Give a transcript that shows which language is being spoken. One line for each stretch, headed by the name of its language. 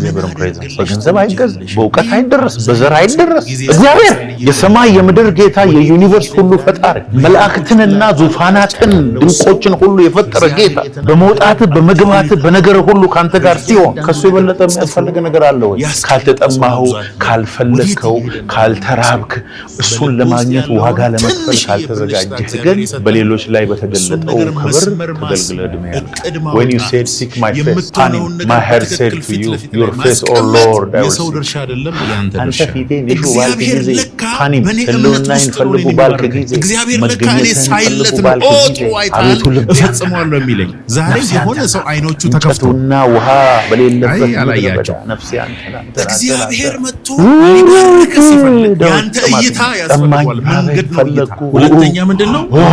Amharic: የእግዚአብሔር ፕሬዘንስ በገንዘብ አይገዝ፣ በእውቀት አይደረስ፣ በዘር አይደረስ። እግዚአብሔር የሰማይ የምድር ጌታ የዩኒቨርስ ሁሉ ፈጣሪ መላእክትንና ዙፋናትን ድንቆችን ሁሉ የፈጠረ ጌታ በመውጣት በመግባት በነገር ሁሉ ካንተ ጋር ሲሆን ከሱ የበለጠ የሚያስፈልግ ነገር አለ ወይ? ካልተጠማኸው፣ ካልፈለግከው፣ ካልተራብክ፣ እሱን ለማግኘት ዋጋ ለመክፈል ካልተዘጋጀህ ግን በሌሎች ላይ በተገለጠው ክብር ተገልግለህ ዕድሜ ያልቅ።
English: When you said seek my face, my heart said to you, your face, O Lord, I will seek.
Amharic: አንተ ፊቴን ይሹ ባልክ ጊዜ ፓኒም ህልውናዬን ፈልጉ ባልክ ጊዜ መገኘትህን ፈልጉ ባልክ ጊዜ አቤቱ ልብ እፈጽመዋለሁ የሚለኝ ዛሬ የሆነ ሰው አይኖቹ ተከፍተውና ውሃ በሌለበት ነፍሴ አንተን እግዚአብሔር መጥቶ ሊባርክ ሲፈልግ ያንተ እይታ ያስፈልጋል። መንገድ ፈለኩ። ሁለተኛ ምንድነው?